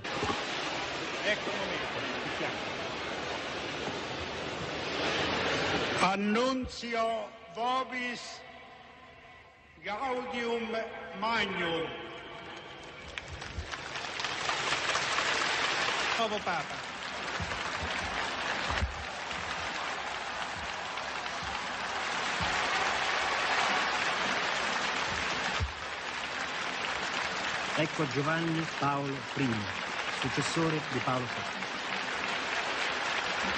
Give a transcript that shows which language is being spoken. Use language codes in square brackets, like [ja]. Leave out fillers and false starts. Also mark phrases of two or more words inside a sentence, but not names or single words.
[it] Ecco un momento, ci siamo. [la] Annunzio vobis gaudium magnum. [it] Nuovo Papa. Ecco Giovanni Paolo I, successore di Paolo VI.